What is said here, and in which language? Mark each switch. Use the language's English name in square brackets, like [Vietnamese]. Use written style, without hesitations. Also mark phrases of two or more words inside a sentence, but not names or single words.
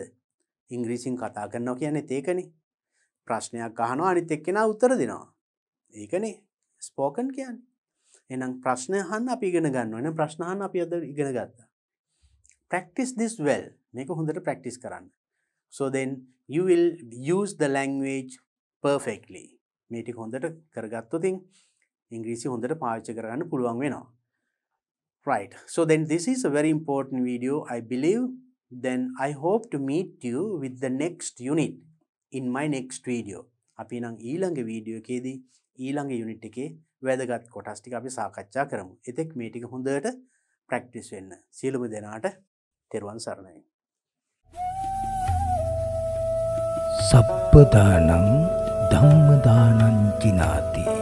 [Sinhala] ඉංග්‍රීසියෙන් කතා කරනවා කියන්නේ ඒකනේ. ප්‍රශ්නයක් අහනවා අනිත් එක්කෙනා උත්තර දෙනවා. ඒකනේ spoken කියන්නේ. එහෙනම් ප්‍රශ්න අහන්න අපි ඉගෙන ගන්නවා. එහෙනම් ප්‍රශ්න අහන්න අපි අද ඉගෙන ගත්තා. [English] Practice this well. [Sinhala] මේක හොඳට practice කරන්න. [English] So then you will use the language perfectly. [Sinhala] මේ ටික හොඳට කරගත්තොත් ඉංග්‍රීසි හොඳට පාවිච්චි කරගන්න පුළුවන් වෙනවා. [English] Right. So then this is a very important video, I believe. Then I hope to meet you with the next unit in my next video. [Sinhala] අපි නම් ඊළඟ වීඩියෝ එකේදී ඊළඟ යුනිට් එකේ වැදගත් කොටස් ටික අපි සාකච්ඡා කරමු. එතෙක් මේ ටික හොඳට ප්‍රැක්ටිස් වෙන්න. සියලුම දෙනාට තෙරුවන් සරණයි. [Pali] සබ්බදානං ධම්මදානං ජිනාති.